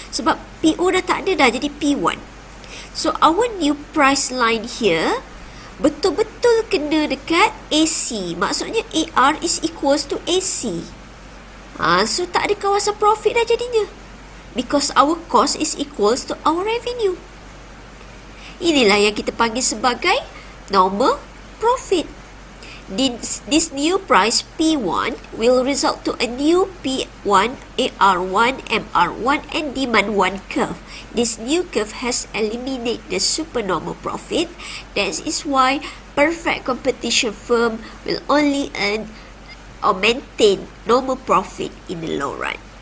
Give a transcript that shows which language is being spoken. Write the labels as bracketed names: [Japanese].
[Malay] Sebab PO dah tak ada dah, jadi P1. So, [English] our new price line here [Malay] betul-betul kena dekat AC. Maksudnya AR is equals to AC. So, tak ada kawasan profit dah jadinya. [English] Because our cost is equals to our revenue. [Malay] Inilah yang kita panggil sebagai normal profit. [English] this new price P1 will result to a new P1, AR1, MR1 and demand 1 curve. This new curve has eliminated the supernormal profit. That is why perfect competition firm will only earn or maintain normal profit in the long run.